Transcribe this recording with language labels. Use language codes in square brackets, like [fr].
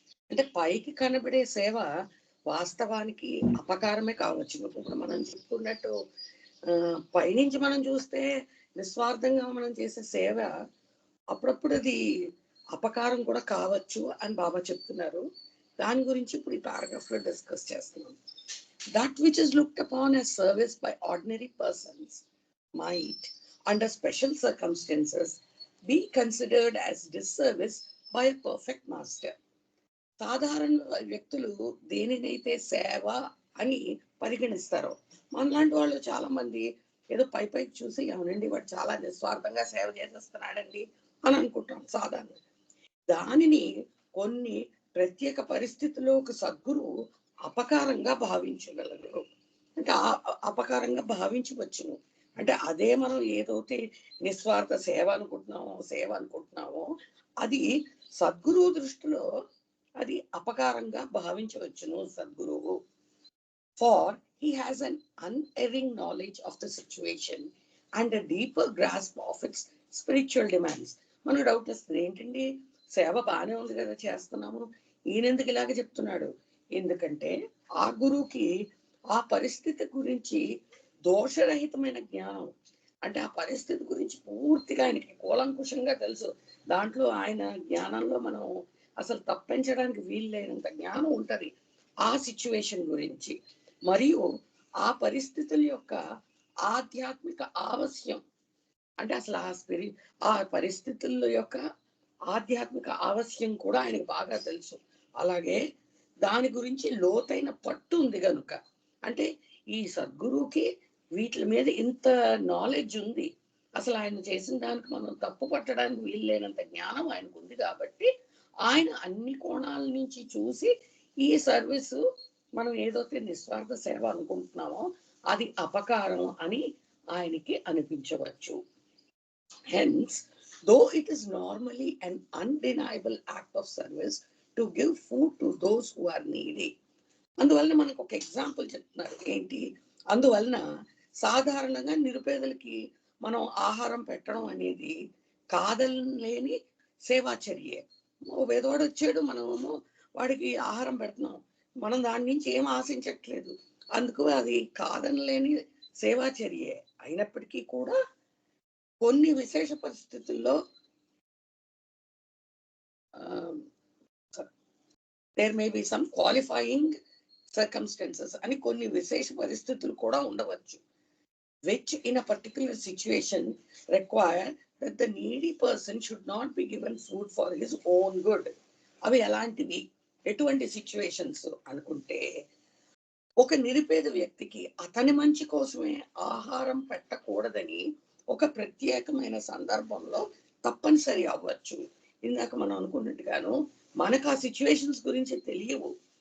[te] అంటే పైకి కనబడే సేవ వాస్తవానికి అపకారమే కావచ్చు. ఇప్పుడు మనం చెప్పుకున్నట్టు పైనుంచి మనం చూస్తే నిస్వార్థంగా మనం చేసే సేవ అప్పుడప్పుడు అది అపకారం కూడా కావచ్చు అని బాబా చెప్తున్నారు. దాని గురించి ఇప్పుడు ఈ పారాగ్రాఫ్ లో డిస్కస్ చేస్తున్నాం. [en] That which is looked upon as service by ordinary persons might, under special circumstances, be considered as disservice by a perfect master. [te] సాధారణ వ్యక్తులు దేనినైతే సేవ అని పరిగణిస్తారో, మనలాంటి వాళ్ళు చాలా మంది ఏదో పైకి చూసి అవునండి వాడు చాలా నిస్వార్థంగా సేవ చేసేస్తున్నాడండి అని అనుకుంటాం సాధారణ. దానిని కొన్ని ప్రత్యేక పరిస్థితుల్లో ఒక సద్గురు అపకారంగా భావించగలరు. అంటే అపకారంగా భావించవచ్చును. అంటే అదే మనం ఏదైతే నిస్వార్థ సేవ అనుకుంటున్నామో అది సద్గురువు దృష్టిలో అది అపకారంగా భావించవచ్చును సద్గురువు. [en] For he has an unerring knowledge of the situation and a deeper grasp of its spiritual demands. [te] మనకు డౌట్ వస్తుంది, ఏంటండి సేవ బాగానే ఉంది కదా చేస్తున్నాము, ఈయనెందుకు ఇలాగ చెప్తున్నాడు? ఎందుకంటే ఆ గురువుకి ఆ పరిస్థితి గురించి దోషరహితమైన జ్ఞానం, అంటే ఆ పరిస్థితి గురించి పూర్తిగా ఆయనకి కూలంకుషంగా తెలుసు. దాంట్లో ఆయన జ్ఞానంలో మనం అసలు తప్పించడానికి వీల్లేనంత జ్ఞానం ఉంటది ఆ సిచ్యువేషన్ గురించి. మరియు ఆ పరిస్థితుల యొక్క ఆధ్యాత్మిక ఆవశ్యం అంటే అసలు ఆ పరిస్థితుల యొక్క ఆధ్యాత్మిక ఆవశ్యం కూడా ఆయనకు బాగా తెలుసు. అలాగే దాని గురించి లోతైన పట్టు ఉంది కనుక, అంటే ఈ సద్గురువుకి వీటి మీద ఇంత నాలెడ్జ్ ఉంది. అసలు ఆయన చేసిన దానికి మనం తప్పు పట్టడానికి వీలు లేనంత జ్ఞానం ఆయనకు ఉంది కాబట్టి ఆయన అన్ని కోణాల నుంచి చూసి ఈ సర్వీసు మనం ఏదైతే నిస్వార్థ సేవ అనుకుంటున్నామో అది అపకారం అని ఆయనకి అనిపించవచ్చు. [en] Hence, though it is normally an undeniable act of service to give food to those who are needy. [te] అందువలన మనకు ఒక ఎగ్జాంపుల్ చెప్తున్నారు. ఏంటి? అందువలన సాధారణంగా నిరుపేదలకి మనం ఆహారం పెట్టడం అనేది కాదలేని సేవాచర్యే. ఓ పేదవాడు వచ్చాడు, మనము వాడికి ఆహారం పెడుతున్నాం, మనం దాని నుంచి ఏం ఆశించట్లేదు. అందుకు అది కాదనలేని సేవాచర్యే. అయినప్పటికీ కూడా కొన్ని విశేష పరిస్థితుల్లో [en] there may be some qualifying circumstances [te] అని కొన్ని విశేష పరిస్థితులు కూడా ఉండవచ్చు, [en] which in a particular situation require that the needy person should not be given food for his own good. [te] అవి ఎలాంటివి, ఎటువంటి సిచ్యువేషన్స్ అనుకుంటే, ఒక నిరుపేద వ్యక్తికి అతని మంచి కోసమే ఆహారం పెట్టకూడదని ఒక ప్రత్యేకమైన సందర్భంలో తప్పనిసరి అవ్వచ్చు. ఇందాక మనం అనుకున్నట్టుగాను మనకు ఆ సిచ్యువేషన్స్ గురించి తెలియవు.